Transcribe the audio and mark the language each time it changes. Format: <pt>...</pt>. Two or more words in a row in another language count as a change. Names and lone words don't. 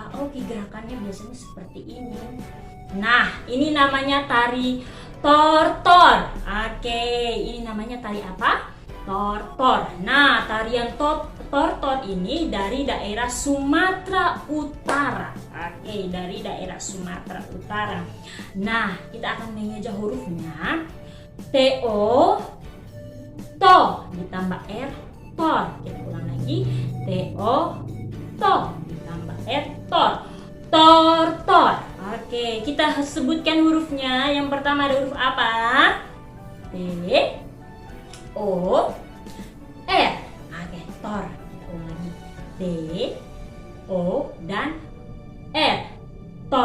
<id>Oke, gerakannya biasanya seperti ini. Nah, ini namanya tari tortor. Oke, ini namanya tari apa? Tortor. Nah, tarian tortor ini dari daerah Sumatera Utara. Oke, dari daerah Sumatera Utara. Nah, kita akan mengeja hurufnya. T-O, to, ditambah R, tor. Kita ulang lagi. T-O, to, ditambah R, tor. Tortor. Oke, kita sebutkan hurufnya. Yang pertama ada huruf apa? T, O, R. Oke, tor. Kita ulang lagi. T, O, dan R. Tor.</id>